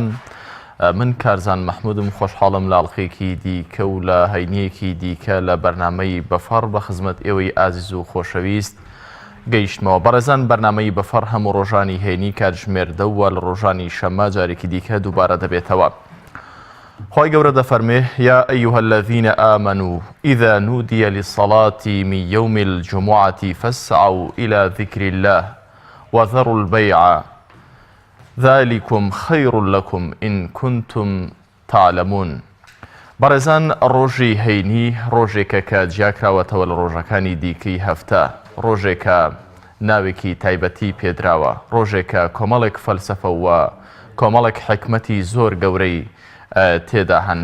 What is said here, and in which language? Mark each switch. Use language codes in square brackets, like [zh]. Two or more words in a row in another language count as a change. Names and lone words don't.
[ckb] من کارزان مەحمودم، خۆشحاڵم لاڵقێکی دیکە و لە هەینیەکی دیکە لە بەرنامەی بەفەڕ بە خزمەت ئێوەی ئازیز و خۆشەویست گەیشتمەوە. بەڕێزان، بەرنامەی بەفەڕ هەموو ڕۆژانی هێنی کاتژمێردەوە لە ڕۆژانی شەمە جارێکی دیکە دووبارە دەبێتەوە. خوای گەورە دەفەرمێ: [ar] یا ئەیها الذین آمنوا إذا نودي للصلاة من يوم الجمعة فاسعوا إلى ذكر الله وذروا البيع ذلكم خير لكم إن كنتم تعلمون. [ckb] بەڕێزان، ڕۆژی هەینی ڕۆژێکە کە جیاکراوەتەوە لە ڕۆژەکانی دیکەی هەفتە، ڕۆژێکە ناوێکی تایبەتی پێدراوە، ڕۆژێکە کۆمەڵێک فەلسەفە و کۆمەڵێک حکمەتی زۆر گەورەی تێدا هەن.